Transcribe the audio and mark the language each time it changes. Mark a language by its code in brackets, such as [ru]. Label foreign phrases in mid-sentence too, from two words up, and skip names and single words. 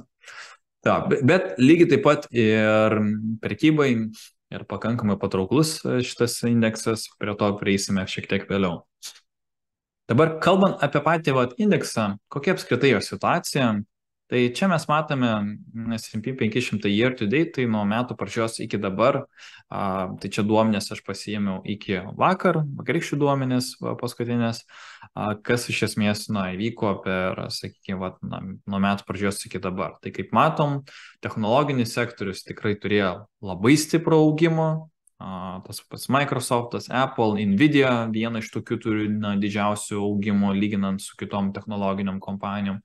[lt] Ta, bet lygiai taip pat ir prekybai ir pakankamai patrauklus šitas indeksas, prie to prieisime šiek tiek vėliau. Dabar kalbant apie patį indeksą, kokia apskritai jo situacija, tai čia mes matome S&P 500 [en] year to date, [lt] tai nuo metų pradžios iki dabar, tai čia duomenės aš pasiėmiau iki vakarykščių duomenės paskutinės, kas iš esmės, na, įvyko per, sakykime, nuo metų pradžios iki dabar. Tai kaip matom, technologinis sektorius tikrai turėjo labai stiprų augimą, tas pats Microsoftas, Apple, Nvidia, viena iš tokių turi, na, didžiausių augimų lyginant su kitom technologiniam kompanijom.